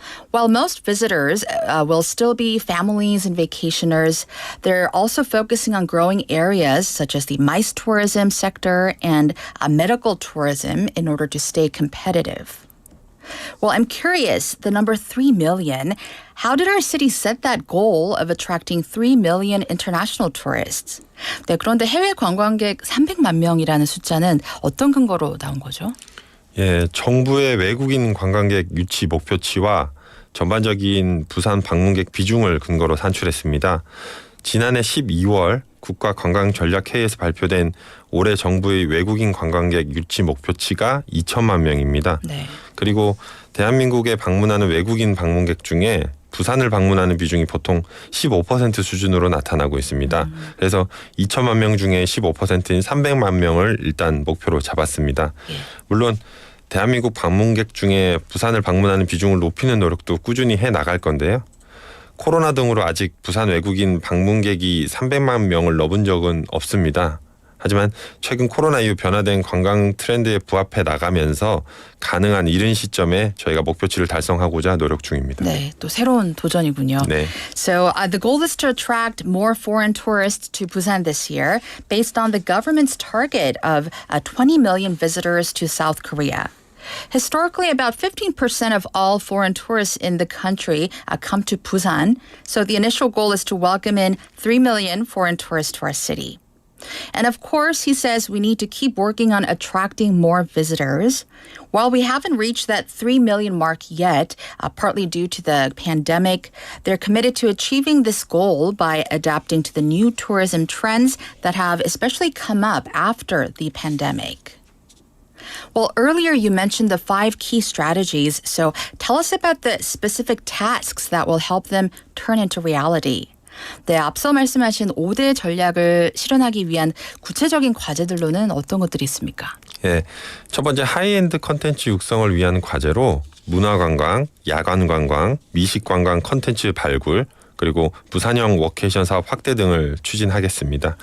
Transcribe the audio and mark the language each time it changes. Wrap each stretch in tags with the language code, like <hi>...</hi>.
<en>While most visitors will still be families and vacationers, they're also focusing on growing areas such as the MICE tourism sector and medical tourism in order to stay competitive. Well, I'm curious, the number 3 million, how did our city set that goal of attracting 3 million international tourists?</en> <ko>네, 그런데 해외 관광객 300만 명이라는 숫자는 어떤 근거로 나온 거죠? 예, 정부의 외국인 관광객 유치 목표치와 전반적인 부산 방문객 비중을 근거로 산출했습니다. 지난해 12월 국가관광전략회의에서 발표된 올해 정부의 외국인 관광객 유치 목표치가 2천만 명입니다. 네. 그리고 대한민국에 방문하는 외국인 방문객 중에 부산을 방문하는 비중이 보통 15% 수준으로 나타나고 있습니다. 그래서 2천만 명 중에 15%인 300만 명을 일단 목표로 잡았습니다. 물론 대한민국 방문객 중에 부산을 방문하는 비중을 높이는 노력도 꾸준히 해 나갈 건데요. 코로나 등으로 아직 부산 외국인 방문객이 300만 명을 넘은 적은 없습니다. 하지만 최근 코로나 이후 변화된 관광 트렌드에 부합해 나가면서 가능한 이른 시점에 저희가 목표치를 달성하고자 노력 중입니다. 네, 또 새로운 도전이군요. 네.</ko> <en>So the goal is to attract more foreign tourists to Busan this year based on the government's target of 20 million visitors to South Korea. Historically, about 15% of all foreign tourists in the country come to Busan. So the initial goal is to welcome in 3 million foreign tourists to our city. And of course, he says we need to keep working on attracting more visitors. While we haven't reached that 3 million mark yet, partly due to the pandemic, they're committed to achieving this goal by adapting to the new tourism trends that have especially come up after the pandemic. Well, earlier you mentioned the 5 key strategies, so tell us about the specific tasks that will help them turn into reality.</en> <ko>네, 앞서 말씀하신 5대 전략을 실현하기 위한 구체적인 과제들로는 어떤 것들이 있습니까? 예, 첫 번째 하이엔드 컨텐츠 육성을 위한 과제로 문화관광, 야간관광, 미식관광 컨텐츠 발굴, 그리고 부산형 워케이션 사업 확대 등을 추진하겠습니다.</ko>